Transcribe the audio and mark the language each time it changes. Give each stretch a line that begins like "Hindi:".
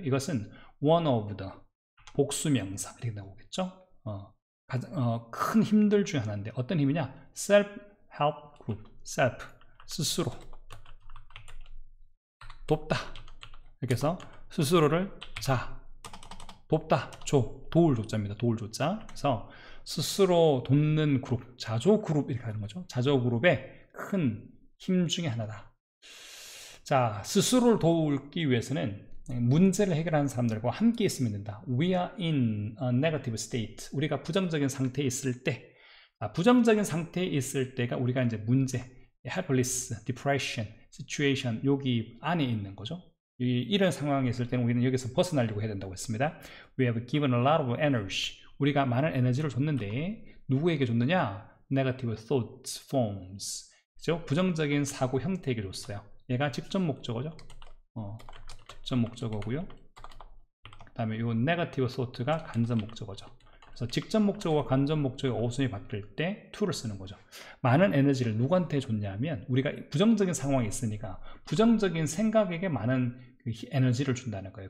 Korean: 이것은
English: one of the
Korean: 복수명사 이렇게 나오겠죠. 큰 힘들 중에 하나인데 어떤 힘이냐?
English: self-help group, self,
Korean: 스스로 돕다. 이렇게 해서 스스로를 돕다, 도울 조자입니다. 도울 조자. 그래서 스스로 돕는 그룹, 자조 그룹 이렇게 하는 거죠. 자조 그룹의 큰 힘 중에 하나다. 자, 스스로를 도우기 위해서는 문제를 해결하는 사람들과 함께 있으면 된다.
English: We are in a negative state.
Korean: 우리가 부정적인 상태에 있을 때, 부정적인 상태에 있을 때가 우리가 이제 문제,
English: helpless, depression, situation
Korean: 여기 안에 있는 거죠. 이런 상황에 있을 때는 우리는 여기서 벗어나려고 해야 된다고 했습니다.
English: We have given a lot of energy.
Korean: 우리가 많은 에너지를 줬는데 누구에게 줬느냐?
English: Negative thoughts, forms.
Korean: 그죠? 부정적인 사고 형태에게 줬어요. 얘가 직접 목적어죠. 직접 목적어고요. 그 다음에 이 negative thought가 간접 목적어죠. 그래서 직접 목적어와 간접 목적의 어순이 바뀔 때 to를 쓰는 거죠. 많은 에너지를 누구한테 줬냐면 우리가 부정적인 상황이 있으니까 부정적인 생각에게 많은 에너지를 준다는 거예요.